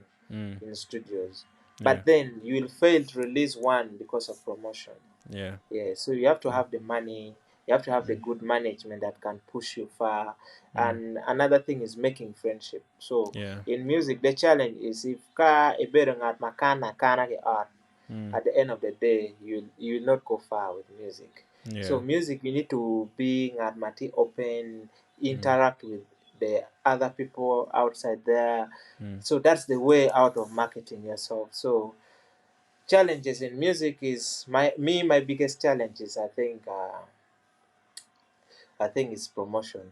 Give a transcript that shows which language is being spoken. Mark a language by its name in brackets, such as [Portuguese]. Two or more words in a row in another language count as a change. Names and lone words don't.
[English] Mm. in studios, Yeah. but then you will fail to release one because of promotion. Yeah. Yeah, so you have to Mm. have the money, you have to have the Mm. good management that can push you far. Mm. And another thing is making friendship. So Yeah. in music, the challenge is if [Acoli] ka ibere ngat makana kana ke art, Mm. [English] at the end of the day, you will not go far with music. So Yeah. music, you need to be [Acoli] ngat mati [English] open, Mm. interact with the other people outside there. Mm. So that's the way out of marketing yourself. So challenges in music is my biggest challenge is I think it's promotion.